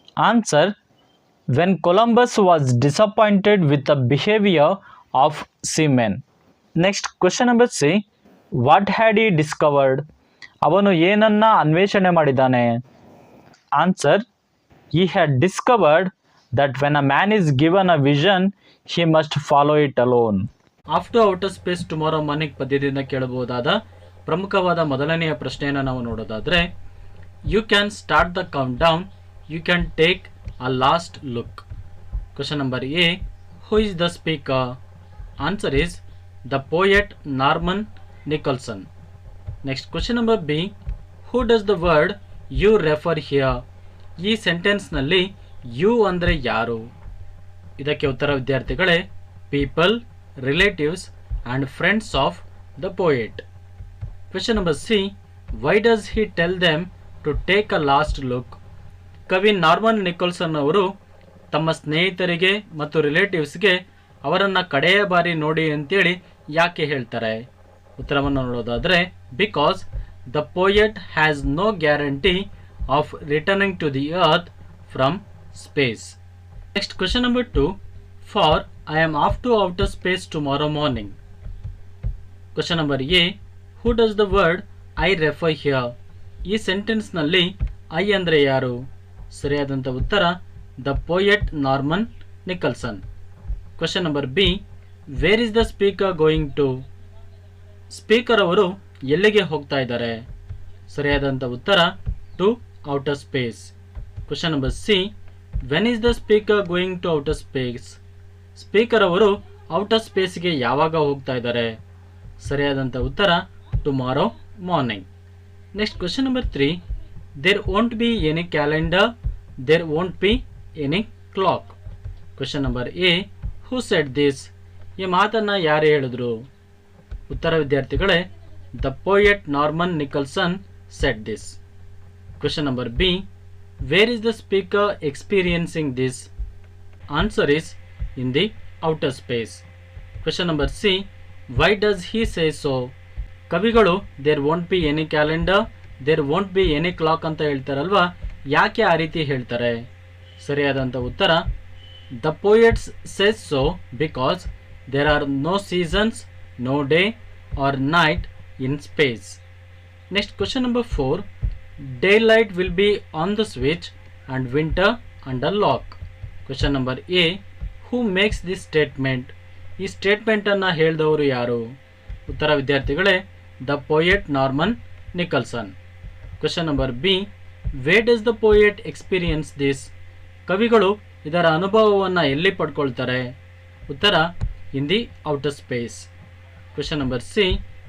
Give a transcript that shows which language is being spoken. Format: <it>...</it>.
<en>Answer when Columbus was disappointed with the behavior of seamen. Next, question number C. What had he discovered?</en> <kn>ಅವನು ಏನನ್ನ ಅನ್ವೇಷಣೆ ಮಾಡಿದ್ದಾನೆ?</kn> <en>Answer he had discovered that when a man is given a vision, he must follow it alone. After outer space tomorrow morning</en> <kn>ಪದ್ಯದಿಂದ ಕೇಳಬಹುದಾದ ಪ್ರಮುಖವಾದ ಮೊದಲನೆಯ ಪ್ರಶ್ನೆಯನ್ನು ನಾವು ನೋಡೋದಾದರೆ,</kn> <en>You can start the countdown, you can take a last look. Question number A. Who is the speaker? Answer is the poet Norman Nicholson. Next, question number B. Who does the word you refer here?</en> <kn>ಈ ಸೆಂಟೆನ್ಸ್ನಲ್ಲಿ you ಅಂದರೆ ಯಾರು? ಇದಕ್ಕೆ ಉತ್ತರ ವಿದ್ಯಾರ್ಥಿಗಳೇ</kn> <en>People, relatives and friends of the poet. Question number C. Why does he tell them to take a last look?</en> <kn>ಕವಿ Norman Nicholson ಅವರು ತಮ್ಮ ಸ್ನೇಹಿತರಿಗೆ ಮತ್ತು ರಿಲೇಟಿವ್ಸ್ಗೆ ಅವರನ್ನು ಕಡೆಯ ಬಾರಿ ನೋಡಿ ಅಂತೇಳಿ ಯಾಕೆ ಹೇಳ್ತಾರೆ? ಉತ್ತರವನ್ನು ನೋಡೋದಾದರೆ</kn> <en>Because the poet has no guarantee of returning to the earth from space. Next, question number 2. For I am off to outer space tomorrow morning. Question number A. Who does the word I refer here?</en> <kn>ಈ ಸೆಂಟೆನ್ಸ್ನಲ್ಲಿ I ಅಂದರೆ ಯಾರು? ಸರಿಯಾದಂಥ ಉತ್ತರ</kn> <en>The poet Norman Nicholson. Question number B. Where is the speaker going to?</en> <kn>Speaker ಅವರು ಎಲ್ಲಿಗೆ ಹೋಗ್ತಾ ಇದ್ದಾರೆ?</kn> <en>ಸರಿಯಾದಂಥ ಉತ್ತರ to outer space. Question number C. When is the speaker going to outer space?</en> <kn>Speaker ಅವರು ಔಟರ್ ಸ್ಪೇಸ್ಗೆ ಯಾವಾಗ ಹೋಗ್ತಾ ಇದ್ದಾರೆ?</kn> <en>ಸರಿಯಾದಂಥ ಉತ್ತರ tomorrow morning. Next, question number 3. There won't be any calendar, there won't be any clock. Question number A. Who said this?</en> <kn>ಈ ಮಾತನ್ನು ಯಾರು ಹೇಳಿದ್ರು? ಉತ್ತರ ವಿದ್ಯಾರ್ಥಿಗಳೇ</kn> <en>The poet Norman Nicholson said this. Question number B. Where is the speaker experiencing this? Answer is in the outer space. Question number C. Why does he say so? ಕವಿಗಳು there won't be any calendar, there won't be any clock</en> <kn>ಅಂತ ಹೇಳ್ತಾರಲ್ವಾ, ಯಾಕೆ ಆ ರೀತಿ ಹೇಳ್ತಾರೆ?</kn> <en>ಸರಿಯಾದಂಥ ಉತ್ತರ the poets says so because there are no seasons, no day or night in space. Next, question number 4. Daylight will be on the switch and winter under lock. Question number A. Who makes this statement?</en> <kn>ಈ ಸ್ಟೇಟ್ಮೆಂಟನ್ನು ಹೇಳಿದವರು ಯಾರು? ಉತ್ತರ ವಿದ್ಯಾರ್ಥಿಗಳೇ,</kn> <en>The poet Norman Nicholson. Question number B. Where does the poet experience this?</en> <kn>ಕವಿಗಳು ಇದರ ಅನುಭವವನ್ನು ಎಲ್ಲಿ ಪಡ್ಕೊಳ್ತಾರೆ?</kn> <en>ಉತ್ತರ in the outer space. Question number C.</en>